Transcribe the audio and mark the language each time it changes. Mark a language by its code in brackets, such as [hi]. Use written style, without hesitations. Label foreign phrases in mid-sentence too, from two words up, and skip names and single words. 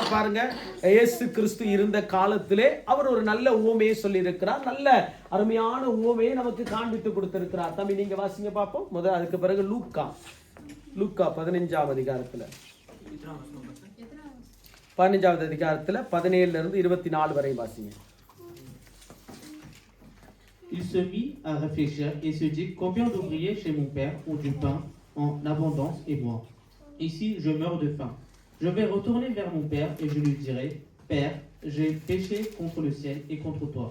[ta] பாருங்க, இயேசு கிறிஸ்து இருந்த காலத்திலே அவர் ஒரு நல்ல உவமையை சொல்லி இருக்கிறார். நல்ல அருமையான உவமையை நமக்கு காண்பித்து கொடுத்திருக்கிறார். தம்பி நீங்க வாசிங்க பார்ப்போம். அதுக்கு பிறகு லூக்கா 15ஆம் அதிகாரத்துல 15ஆவது அதிகாரத்துல 17 இருந்து 24 வரை வாசிங்க. [fr] Il se mit à réfléchir et se dit combien d'ouvriers chez mon père ont du pain en abondance et moi, ici je meurs de faim. Je vais retourner vers mon père et je lui dirai Père, j'ai péché contre le ciel et contre toi.